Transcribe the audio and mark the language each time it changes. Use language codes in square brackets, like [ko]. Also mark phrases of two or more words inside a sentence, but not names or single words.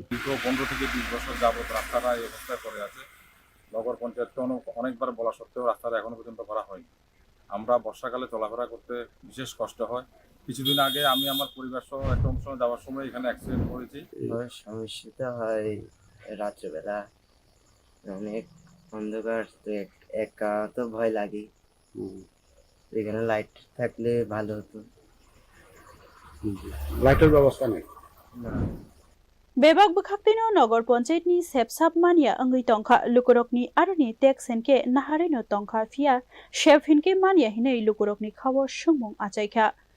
[bn] 15 থেকে 20 বছর যাবত রাস্তাটা এই অবস্থায় পড়ে আছে নগর পঞ্চায়েতকে অনেকবার বলা সত্ত্বেও রাস্তাটা এখনো পর্যন্ত করা হয়নি আমরা বর্ষাকালে চলাফেরা করতে বিশেষ কষ্ট হয় কিছুদিন আগে আমি আমার পরিবার সহ একটা অনুষ্ঠানে যাওয়ার সময় এখানে অ্যাক্সিডেন্ট করেছি সমস্যাটা হয় রাত্রেবেলা অনেক অন্ধকার একা তো ভয় লাগে এখানে লাইট থাকলে ভালো হতো লাইটের ব্যবস্থা নেই [trp] Bebak bukhaktino nogor panchayatni sepsap mania angui tongkha lukurokni aroni tax henke naharino tongkha fia chef hinke mania hinei lukurokni khawar sungmung achaikha